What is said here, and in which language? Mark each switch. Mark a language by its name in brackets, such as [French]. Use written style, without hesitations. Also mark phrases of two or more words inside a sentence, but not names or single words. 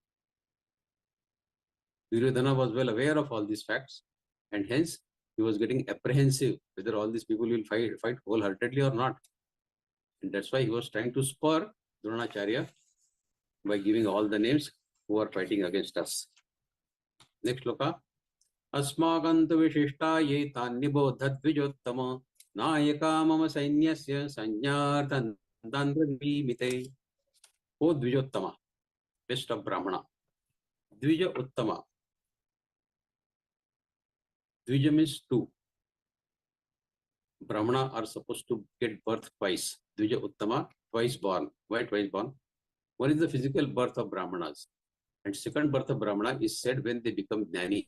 [English] Duryodhana was well aware of all these facts, and hence he was getting apprehensive whether all these people will fight wholeheartedly or not. And that's why he was trying to spur Dronacharya by giving all the names who are fighting against us. Next shloka. [Sanskrit] Asmagantu vishishta ye tannibodha dvijottama nayaka mama sainyasya sanyartan dandravimite. [English] O Dvijottama, best of Brahmana. [Sanskrit] Dvija Uttama. [English] Dvija means 2. Brahmana are supposed to get birth twice. [Sanskrit] Dvija Uttama, [English] twice born. Why twice born? One is the physical birth of Brahmanas. And second birth of Brahmana is said when they become Jnani.